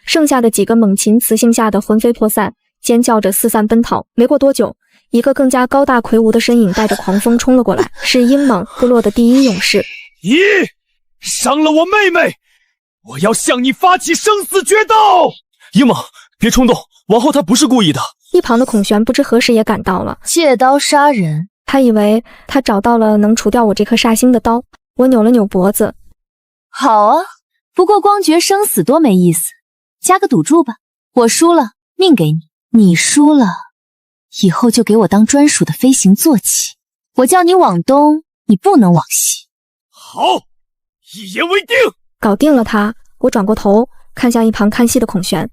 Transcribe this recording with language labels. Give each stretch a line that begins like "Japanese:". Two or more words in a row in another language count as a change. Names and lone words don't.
Chinese: 剩下的幾個猛禽雌性嚇得魂飛魄散，尖叫着四散奔逃。沒過多久，一個更加高大魁梧的身影帶着狂風衝了過來，是英猛部落的第一勇士。咦，傷了我妹妹，我要向你發起生死決鬥！英猛，別衝動，王後她不是故意的。一旁的孔玄不知何時也趕到了，借刀殺人。他以為他找到了能除掉我這顆煞星的刀。我扭了扭脖子。好啊，不過光決生死多沒意思，加個賭注吧。我輸了，命給你；你輸了，以後就給我當專屬的飛行坐騎。我叫你往東，你不能往西。好，一言為定。搞定了他， 我轉過頭，看向一旁看戲的孔璇。